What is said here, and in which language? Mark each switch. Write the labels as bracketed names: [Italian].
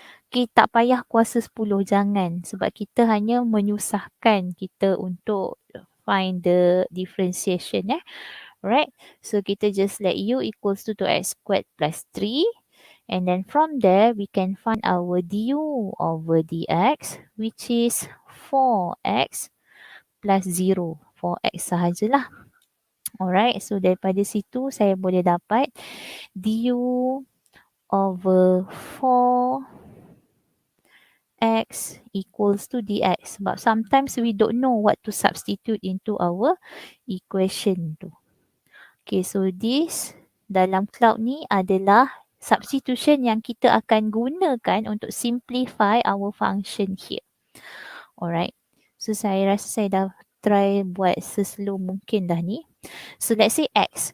[Malay] Okay, tak payah kuasa 10, jangan. Sebab kita hanya menyusahkan kita untuk [English] find the differentiation. [Malay] Alright, so kita just [English] let u equals to 2x squared plus 3. And then from there, we can find our du over dx, which is 4x plus 0. [Malay] 4x sahajalah. [English] Alright, so [Malay] daripada situ saya boleh dapat [English] du over 4x equals to dx. Sebab sometimes we don't know what to substitute into our equation tu. [Malay] Okay, so this dalam cloud ni adalah substitution yang kita akan gunakan untuk [English] simplify our function here. [Malay] Alright, so saya rasa saya dah try buat seslow mungkin dah ni. [English] So let's say x.